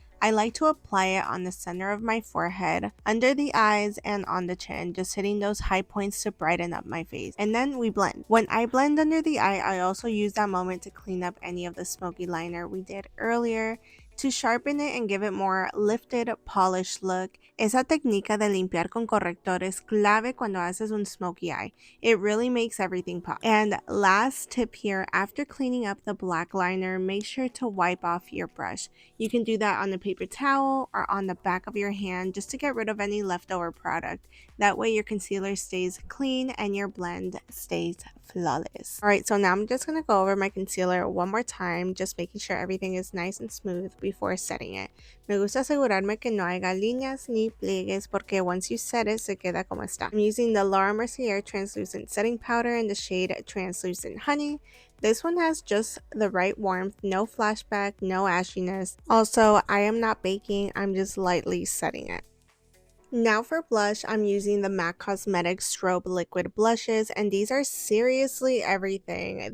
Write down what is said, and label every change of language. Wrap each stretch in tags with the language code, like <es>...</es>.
<en>I like to apply it on the center of my forehead, under the eyes, and on the chin, just hitting those high points to brighten up my face. And then we blend. When I blend under the eye, I also use that moment to clean up any of the smoky liner we did earlier, to sharpen it and give it more lifted, polished look.</en> <es>Esa técnica de limpiar con corrector es clave cuando haces un smoky eye.</es> <en>It really makes everything pop. And last tip here, after cleaning up the black liner, make sure to wipe off your brush. You can do that on a paper towel or on the back of your hand just to get rid of any leftover product. That way your concealer stays clean and your blend stays flawless. Alright, so now I'm just going to go over my concealer one more time, just making sure everything is nice and smooth before setting it.</en> <es>Me gusta asegurarme que no haya líneas ni pliegues porque</es> <en>once you set it,</en> <es>se queda como está.</es> <en>I'm using the Laura Mercier Translucent Setting Powder in the shade Translucent Honey. This one has just the right warmth, no flashback, no ashiness. Also, I am not baking, I'm just lightly setting it. Now for blush, I'm using the MAC Cosmetics Strobe Liquid Blushes, and these are seriously everything.</en>